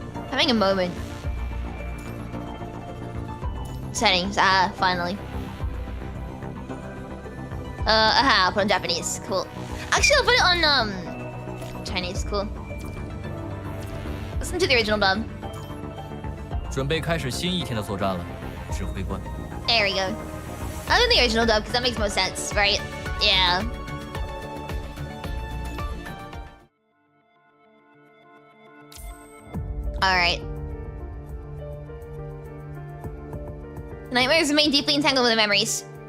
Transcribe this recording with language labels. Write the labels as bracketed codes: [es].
[en] Having a moment. Settings. Ah, finally. I'll put on Japanese. Cool. Actually, I'll put it on Chinese. Cool. Listen to the original dub. [zh] 准备开始新一天的作战了，指挥官。 [en] There we go. I'll do the original dub because that makes more sense, right? Yeah. Alright. Nightmares remain deeply entangled with the memories.